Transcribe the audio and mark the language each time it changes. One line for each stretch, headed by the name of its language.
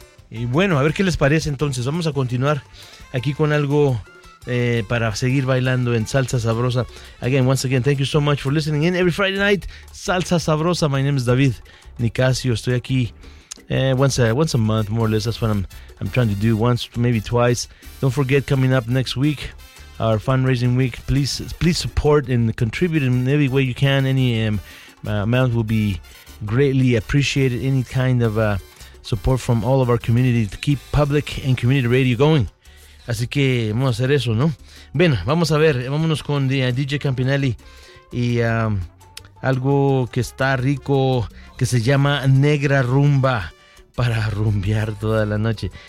Spanish: Y bueno, a ver qué les parece entonces. Vamos a continuar aquí con algo para seguir bailando en Salsa Sabrosa.
English: Again, once again, thank you so much for listening in every Friday night, Salsa Sabrosa. My name is David Nicasio.
Spanish: Estoy aquí
English: once a month, more or less. That's what I'm trying to do, once, maybe twice. Don't forget, coming up next week, our fundraising week. Please support and contribute in every way you can. Any amount will be greatly appreciated. Any kind of support from all of our community to keep public and community radio going.
Spanish: Así que vamos a hacer eso, ¿no? Bueno, vamos a ver. Vámonos con DJ Campinelli y algo que está rico, que se llama Negra Rumba, para rumbear toda la noche.